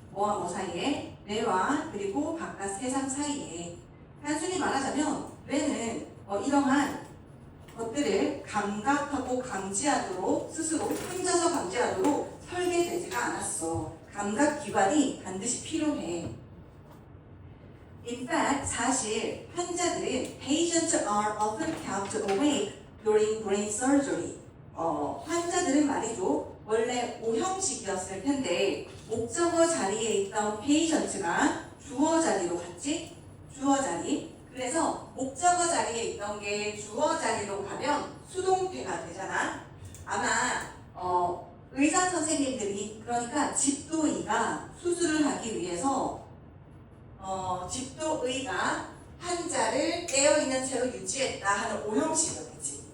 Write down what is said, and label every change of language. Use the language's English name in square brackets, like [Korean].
[Korean] 뭐와 뭐 사이에? 뇌와 그리고 바깥 세상 사이에. 단순히 말하자면 뇌는 이러한 것들을 감각하고 감지하도록, 스스로 혼자서 감지하도록 설계되지가 않았어. 감각기관이 반드시 필요해. [English] In fact, [Korean] 사실 환자들은 [English] patients are often kept awake during brain surgery. [Korean] 환자들은 말이죠. 원래 오형식이었을 텐데 목적어 자리에 있던 patient가 주어 자리로 갔지? 주어 자리. 그래서 목적어 자리에 있던 게 주어 자리로 가면 수동태가 되잖아. 아마 의사 선생님들이, 그러니까 집도의가 수술을 하기 위해서 집도의가 환자를 깨어있는 채로 유지했다 하는 오형식이었겠지.